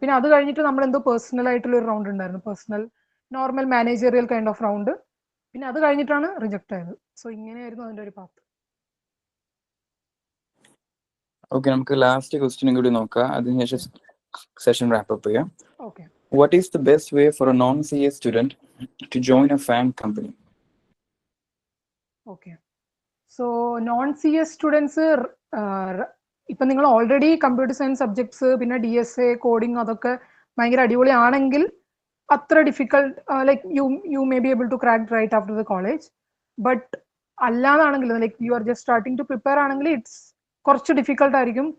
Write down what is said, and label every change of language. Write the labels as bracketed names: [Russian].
[Malayalam] പിന്നെ അത് കഴിഞ്ഞിട്ട് നമ്മൾ എന്തോ പേഴ്സണൽ ആയിട്ടുള്ള ഒരു റൗണ്ട് ഉണ്ടായിരുന്നു, personal normal managerial kind of round. പിന്നെ അത് കഴിഞ്ഞിട്ടാണ് റിജക്ട് ആയത്. സോ ഇങ്ങനെയായിരുന്നു അതിന്റെ ഒരു പാത്ത്. ഓക്കെ, നമുക്ക് ലാസ്റ്റ് ക്വസ്റ്റ്യനും കൂടി നോക്കാം, അതിനുശേഷം സെഷൻ റാപ്പ് ചെയ്യാം. [English] Okay. What is the best way for a non-CA student to join a FANG company? [Malayalam] Okay, so non CS students, ഇപ്പൊ നിങ്ങൾ ഓൾറെഡി കമ്പ്യൂട്ടർ സയൻസ് സബ്ജക്ട്സ് പിന്നെ DSA കോഡിങ് അതൊക്കെ ഭയങ്കര അടിപൊളിയാണെങ്കിൽ അത്ര difficult, [English] Like you may be able to crack right after the college. But അല്ലാതാണെങ്കിൽ like you are just starting to prepare ആണെങ്കിൽ it's [Malayalam] കുറച്ച് difficult ആയിരിക്കും.